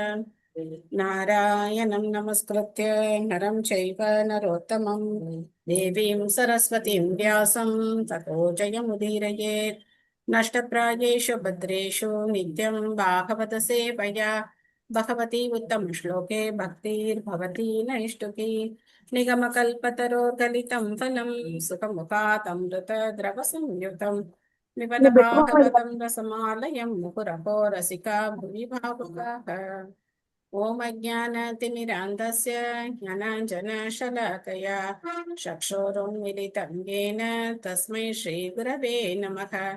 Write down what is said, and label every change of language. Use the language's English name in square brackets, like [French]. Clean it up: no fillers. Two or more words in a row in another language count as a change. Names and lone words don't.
[Sanskrit] नारायणं नमस्कृत्य नरं चैव नरोत्तमम् देवीं सरस्वतीं व्यासं ततो जयमुदीरयेत्. नष्टप्रायेषु भद्रेषु नित्यं भागवत सेवया भगवति उत्तम श्लोके भक्तिर्भवति नैष्ठिकी. निगमकल्पतरोर्गलितं फलं सुखमुखातमृतद्रवसंयुतं पिबत भागवतं रसमालयं मुहुरहो रसिका भुवि भावुकाः। ॐ अज्ञानतिमिरान्धस्य ज्ञानाञ्जनशलाकया चक्षुरुन्मिलितं येन तस्मै श्रीगुरवे नमः।